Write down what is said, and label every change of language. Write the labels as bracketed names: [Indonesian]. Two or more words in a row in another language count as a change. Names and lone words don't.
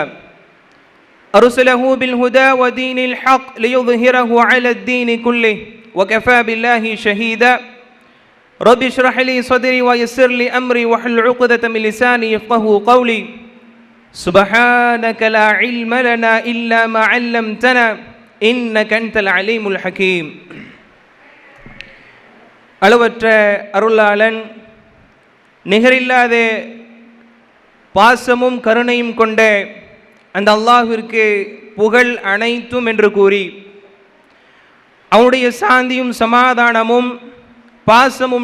[Arabic] أرسله بالهدى ودين الحق ليظهره على الدين كله وكفى بالله شهيدا. رب اشرح لي صدري ويسر لي أمري واحلل عقدة من لساني يفقهوا قولي. سبحانك لا علم لنا إلا ما علمتنا إنك أنت العليم الحكيم. [Tamil] அளவற்ற அருளாளன் நிகரில்லாத பாசமும் கருணையும் கொண்ட அந்த அல்லாஹ்விற்கு புகழ் அனைத்தும் என்று கூறி, அவனுடைய சாந்தியும் சமாதானமும் பாசமும்